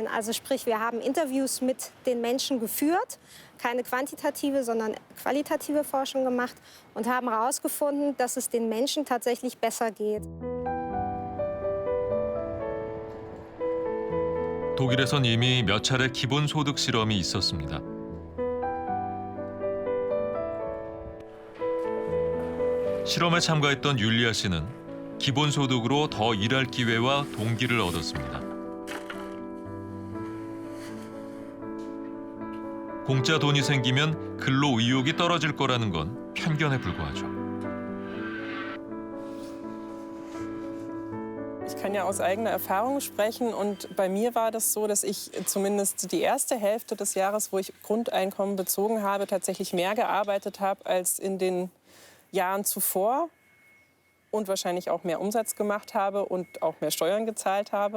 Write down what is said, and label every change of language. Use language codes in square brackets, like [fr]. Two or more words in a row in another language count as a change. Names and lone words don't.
[de] Also sprich, wir haben Interviews mit den Menschen geführt, keine quantitative, sondern qualitative Forschung gemacht und haben herausgefunden, dass es den Menschen tatsächlich besser geht. [ko] 독일에선 이미 몇 차례 기본소득 실험이 있었습니다. 실험에 참가했던 율리아 씨는 기본소득으로 더 일할 기회와 동기를 얻었습니다. 공짜 돈이 생기면 근로 의욕이 떨어질 거라는 건 편견에 불과하죠. [de] Ich kann ja aus eigener Erfahrung sprechen und bei mir war das so, dass ich zumindest die erste Hälfte des Jahres, wo ich Grundeinkommen bezogen habe, tatsächlich mehr gearbeitet habe als in den Jahren zuvor und wahrscheinlich auch mehr Umsatz gemacht habe und auch mehr Steuern gezahlt habe.